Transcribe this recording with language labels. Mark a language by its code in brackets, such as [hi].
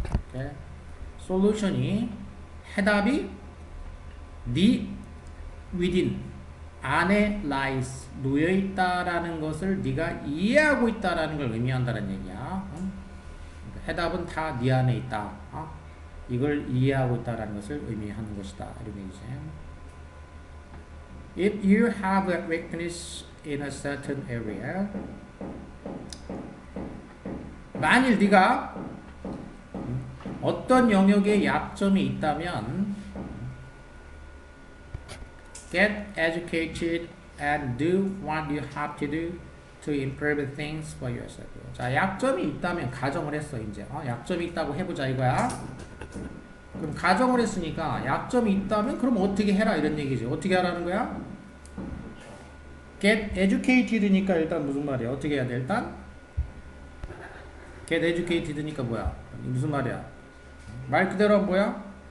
[ko] 오케이. 솔루션이 해답이 네 within 안에 lies 놓여 있다라는 것을 네가 이해하고 있다라는 걸 의미한다는 얘기야. 해답은 다 네 안에 있다. 이걸 이해하고 있다라는 것을 의미하는 것이다. 이런 얘기지. [en] If you have a weakness in a certain area, [ko] 만일 네가 어떤 영역에 약점이 있다면 [en] get educated and do what you have to do to improve things for yourself. [ko] 자, 약점이 있다면 가정을 했어 이제. 약점이 있다고 해보자 이거야. 그럼 가정을 했으니까 약점이 있다면 그럼 어떻게 해라 이런 얘기지. 어떻게 하라는 거야? [en] get educated [ko] 니까 일단 무슨 말이야? 어떻게 해야 돼? 일단 get educated니까 뭐야? 무슨 말이야? 말 그대로 뭐야?